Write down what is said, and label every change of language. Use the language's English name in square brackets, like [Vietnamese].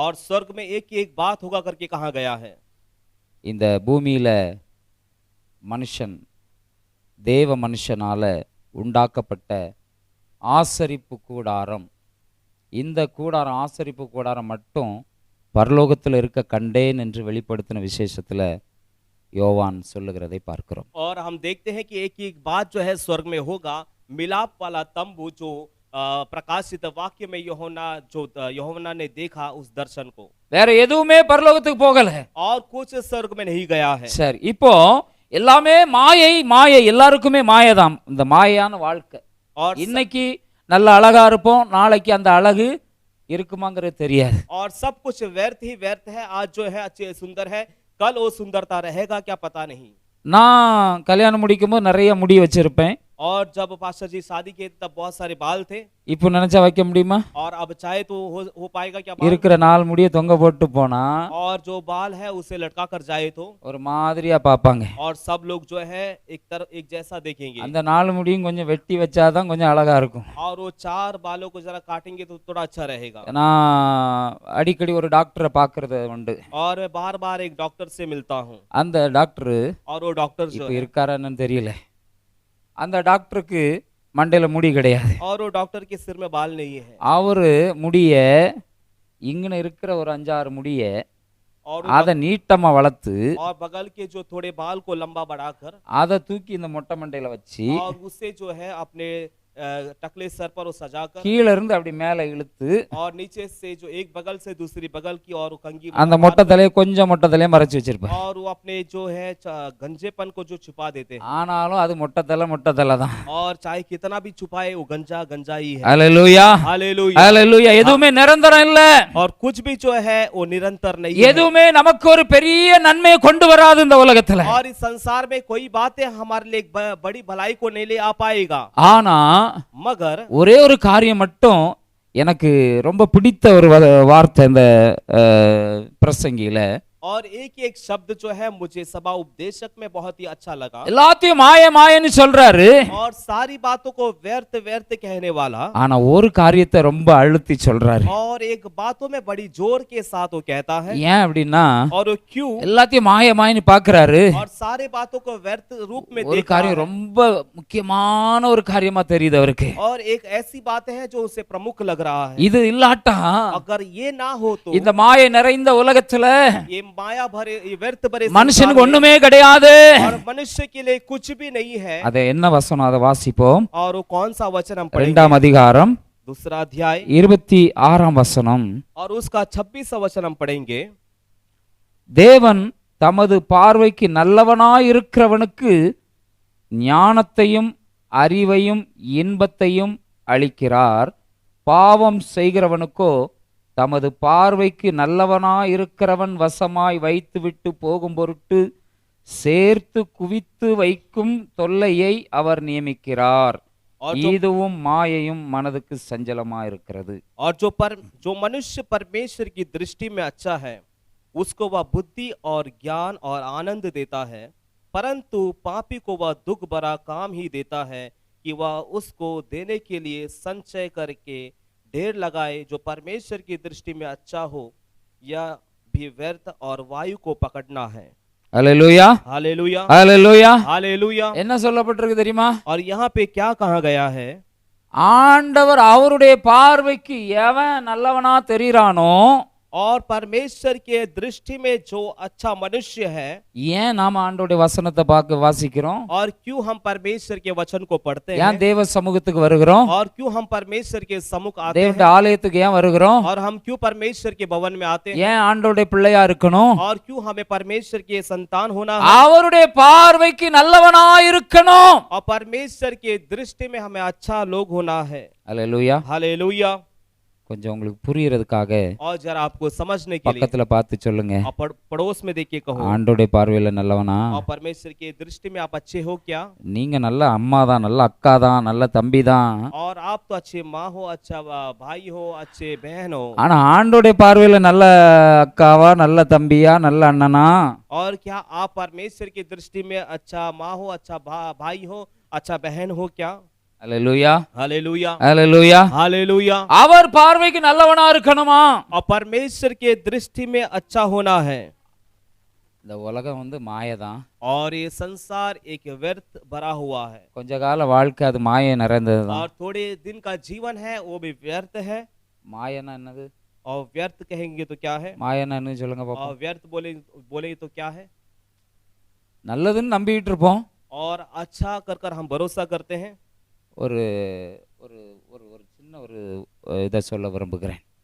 [Hindi] और स्वर्ग में एक बात होगा करके कहा गया है। [Tamil] இந்த பூமியில மனுஷன் தேவ மனுஷனால உண்டாக்கப்பட்ட ஆசரிப்பு கூடாரம், இந்த கூடாரம் ஆசரிப்பு கூடாரம் மட்டும் பரலோகத்தில் இருக்க கண்டேன் என்று வெளிப்படுத்தின விசேஷத்துல யோவான் சொல்லுகிறதை பார்க்கிறோம். [Hindi] और हम देखते हैं कि एक बात जो है स्वर्ग में होगा, मिलाप वाला तंबू जो प्रकाशित वाक्य में यूहन्ना ने देखा उस दर्शन को। [Tamil] வேற எதுவுமே பரலோகத்துக்கு போகல. [Hindi] और कुछ स्वर्ग में नहीं गया है। [Tamil] சரி, இப்போ எல்லாமே மாயை. மாயை எல்லாருக்குமே மாயைதான், இந்த மாயான வாழ்க்கை. [Hindi] और [Tamil] இன்னைக்கு நல்ல அழகா இருப்போம், நாளைக்கு அந்த அழகு இருக்குமாங்கிறது தெரியாது. [Hindi] और सब कुछ व्यर्थ ही व्यर्थ है। आज जो है अच्छे सुंदर है, कल वो सुंदरता रहेगा क्या पता नहीं। [Tamil] நான் கல்யாணம் முடிக்கும்போது நிறைய முடி வச்சிருப்பேன். [Hindi] और जब पास्टर जी शादी किए तब बहुत सारे बाल थे। [Tamil] இப்போ நினைச்சா வைக்க முடியுமா? [Hindi] और अब चाहे तो हो पाएगा क्या बाल? [Tamil] இருக்கிற 4 முடியை தொங்க போட்டு போனா [Hindi] और जो बाल है उसे लटका कर जाए तो [Tamil] ஒரு மாதிரியா பார்ப்பாங்க. [Hindi] और सब लोग जो है एक जैसा देखेंगे। [Tamil] அந்த 4 முடியும் கொஞ்சம் வெட்டி வச்சாதான் கொஞ்சம் அழகா இருக்கும். [Hindi] और वो 4 बालों को जरा काटेंगे तो थोड़ा अच्छा रहेगा। [Tamil] நான் அடிக்கடி ஒரு டாக்டரை பார்க்கறது உண்டு. [Hindi] और मैं बार-बार एक डॉक्टर से मिलता हूँ। [Tamil] அந்த டாக்டர் [Hindi] और वो डॉक्टर जो [Tamil] இப்போ இருக்காரான்னு தெரியல. அந்த டாக்டருக்கு மண்டையில முடி கிடையாது. [Hindi] और वो डॉक्टर के सिर में बाल नहीं है। [Tamil] அவரு முடிய இங்கன இருக்கிற ஒரு 5-6 முடிய [Hindi] और [Tamil] அதை நீட்டமா வளர்த்து [Hindi] और बगल के जो थोड़े बाल को लंबा बढ़ाकर [Tamil] அதை தூக்கி இந்த மொட்டை மண்டையில வச்சு [Hindi] और उससे जो है अपने टकले सर पर वो सजाकर [Tamil] கீழ இருந்து அப்படி மேல இழுத்து [Hindi] और नीचे से जो एक बगल से दूसरी बगल की और कंघी [Tamil] அந்த மொட்டை தலையை கொஞ்சம் மொட்டை தலையை மறைச்சு வச்சிருப்பார். [Hindi] और वो अपने जो है गंजेपन को जो छुपा देते हैं। [Tamil] ஆனாலும் அது மொட்டை தலை தான். [Hindi] और चाहे कितना भी छुपाए वो गंजा ही है। [Tamil] ஹல்லேலூயா, [Hindi] हालेलुया, [Tamil] ஹல்லேலூயா. எதுவுமே நிரந்தரம் இல்ல. [Hindi] और कुछ भी जो है वो निरंतर नहीं है। [Tamil] எதுவுமே நமக்கு ஒரு பெரிய நன்மையை கொண்டு வராது இந்த உலகத்துல. [Hindi] और इस संसार में कोई बातें हमारे लिए बड़ी भलाई को नहीं ले आ पाएगा। [Tamil] ஆனா [Hindi] मगर [Tamil] ஒரே ஒரு காரியம் மட்டும் எனக்கு ரொம்ப பிடித்த ஒரு வார்த்தை இந்த பிரசங்கியில. [Hindi] और एक शब्द जो है मुझे सभा उपदेशक में बहुत ही अच्छा लगा। [Tamil] எல்லாத்தையும் மாயன்னு சொல்றாரு. [Hindi] और सारी बातों को व्यर्थ व्यर्थ कहने वाला, [Tamil] ஆனா ஒரு காரியத்தை ரொம்ப அழுத்தி சொல்றாரு. [Hindi] और एक बातों में बड़ी जोर के साथ वो कहता है। [Tamil] ஏன் அப்படின்னா [Hindi] और क्यों [Tamil] எல்லாத்தையும் மாயன்னு பாக்குறாரு. [Hindi] और सारे बातों को व्यर्थ रूप में [Tamil] ஒரு [Hindi] देखा [Tamil] காரியம் [Hindi] है। [Tamil] ரொம்ப முக்கியமான ஒரு காரியமா தெரியுது அவருக்கு. [Hindi] और एक ऐसी बात है जो उसे प्रमुख लग रहा है। [Tamil] இது இல்லாட்டா [Hindi] अगर ये ना हो तो [Tamil] இந்த மாயை நிறைந்த உலகத்துல [Hindi] ये माया भरे ये व्यर्थ भरे [Tamil] மனுஷனுக்கு ஒண்ணுமே கிடையாது. [Hindi] और मनुष्य के लिए कुछ भी नहीं है। [Tamil] அது என்ன வசனம், அதை வாசிப்போம். [Hindi] और वो कौन सा वचन हम पढ़ेंगे? [Tamil] 2ஆம் அதிகாரம் [Hindi] दूसरा अध्याय [Tamil] 26ஆம் வசனம். [Hindi] और उसका 26वां वचन हम पढ़ेंगे। [Tamil] தேவன் தமது பார்வைக்கு நல்லவனாயிருக்கிறவனுக்கு ஞானத்தையும் அறிவையும் இன்பத்தையும் அளிக்கிறார். பாவம் செய்கிறவனுக்கோ தமது பார்வைக்கு நல்லவனாயிருக்கிறவன் வசமாய் வைத்துவிட்டு போகும் பொருட்டு சேர்த்து குவித்து வைக்கும் தொல்லையை அவர் நியமிக்கிறார். [Hindi] और [Tamil] இதுவும் மாயையும் மனதுக்கு சஞ்சலமாயிருக்கிறது. [Hindi] जो मनुष्य परमेश्वर की दृष्टि में अच्छा है उसको वह बुद्धि और ज्ञान और आनंद देता है, परंतु पापी को वह दुख भरा काम ही देता है कि वह उसको देने के लिए संचय करके ढेर लगाए। जो परमेश्वर की दृष्टि में अच्छा हो यह भी व्यर्थ और वायु को पकड़ना है। [Tamil] அல்லேலூயா, [Hindi] हालेलुया, [Tamil] அல்லேலூயா. [Hindi] हालेलुया। [Tamil] என்ன சொல்லப்பட்டிருக்கு தெரியுமா? [Hindi] और यहाँ पे क्या कहा गया है? [Tamil] ஆண்டவர் அவருடைய பார்வைக்கு எவன் நல்லவனா தெரிகிறானோ, [Hindi] और परमेश्वर के दृष्टि में जो अच्छा मनुष्य है, [Tamil] ஏன் நாம ஆண்டவருடைய வசனத்தை பார்க்க வாசிக்கிறோம்? [Hindi] और क्यों हम परमेश्वर के वचन को पढ़ते हैं, [Tamil] ஏன் தேவ சமூகத்துக்கு வருகிறோம்? [Hindi] और क्यों हम परमेश्वर के सम्मुख आते [Tamil] தேவனுடைய [Hindi] हैं, [Tamil] ஆலயத்துக்கு ஏன் வருகிறோம்? [Hindi] और हम क्यों परमेश्वर के भवन में आते हैं, [Tamil] ஏன் ஆண்டவருடைய பிள்ளையா இருக்கணும்? [Hindi] और क्यों हमें परमेश्वर के संतान होना है, [Tamil] அவருடைய பார்வைக்கு நல்லவனா இருக்கணும். [Hindi] और परमेश्वर के दृष्टि में हमें अच्छा लोग होना है। [Tamil] அல்லேலூயா. [Hindi] हालेलुया। [Tamil] கொஞ்சம் உங்களுக்கு புரியறதுக்காக [Hindi] और जरा आपको समझने के लिए [Tamil] பக்கத்துல பார்த்து சொல்லுங்க, [Hindi] और पड़ोस में देख के कहो, [Tamil] ஆண்டவருடைய பார்வையில நல்லவனா? [Hindi] और परमेश्वर के दृष्टि में आप अच्छे हो क्या? [Tamil] நீங்க நல்ல அம்மா தான், நல்ல அக்கா தான், நல்ல தம்பி தான். [Hindi] और आप तो अच्छे माँ हो, अच्छा भाई हो, अच्छे बहन हो, [Tamil] ஆனா ஆண்டவருடைய பார்வையில நல்ல அக்காவா, நல்ல தம்பியா, நல்ல அண்ணனா? [Hindi] और क्या आप परमेश्वर की दृष्टि में अच्छा माँ हो, अच्छा भाई हो, अच्छा बहन हो क्या? [Tamil] அல்லேலூயா, [Hindi] हालेलुया, [Tamil] அல்லேலூயா. [Hindi] हालेलुया। [Tamil] அவர் பார்வைக்கு நல்லவனா இருக்கணுமா? [Hindi] और परमेश्वर के दृष्टि में अच्छा होना है। [Tamil] இந்த உலகம் வந்து மாயதான். [Hindi] और ये संसार एक व्यर्थ भरा हुआ है, [Tamil] கொஞ்ச கால வாழ்க்கை அது மாயை நிறைந்ததுதான். [Hindi] और थोड़े दिन का जीवन है वो भी व्यर्थ है। [Tamil] மாயனா என்னது? [Hindi] और व्यर्थ कहेंगे तो क्या है? [Tamil] மாயனா என்ன சொல்லுங்க [Hindi] और [Tamil] பாப்போம். [Hindi] व्यर्थ बोले तो क्या है? [Tamil] நல்லதுன்னு நம்பிட்டு இருப்போம். [Hindi] और अच्छा कर कर हम भरोसा करते हैं। [Tamil] ஒரு ஒரு ஒரு ஒரு சின்ன ஒரு இதை சொல்ல விரும்புகிறேன்.